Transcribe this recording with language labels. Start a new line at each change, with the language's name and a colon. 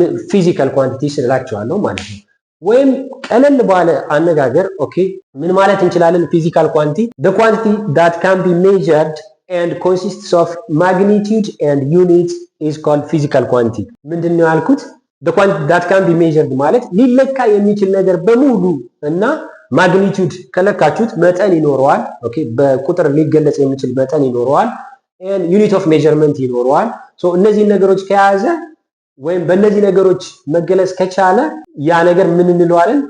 Amharic: ፊዚካል ኳንቲቲስ እላቸዋለሁ ማለት ነው። ወይም ቀለል ባለ አነጋገር ኦኬ ምን ማለት እንችላለን?
English: ፊዚካል ኳንቲቲ the quantity that can be measured and consists of magnitude and units is called physical quantity።
Amharic: ምንድነው ያልኩት?
English: the quantity that can be measured
Amharic: ማለት ሊለካ የሚችል ነገር በሙሉ እና ማግኒቲዩድ ከለካችሁት መጠን ይኖረዋል። ኦኬ በቁጥር ሊገለጽ የሚችል መጠን ይኖረዋል
English: and unit of measurement
Amharic: ይኖረዋል። ሶ እነዚህ ነገሮች ከያዘ ወይም በእነዚህ ነገሮች መገለጽ ከቻለ ያ ነገር ምን እንለዋለን?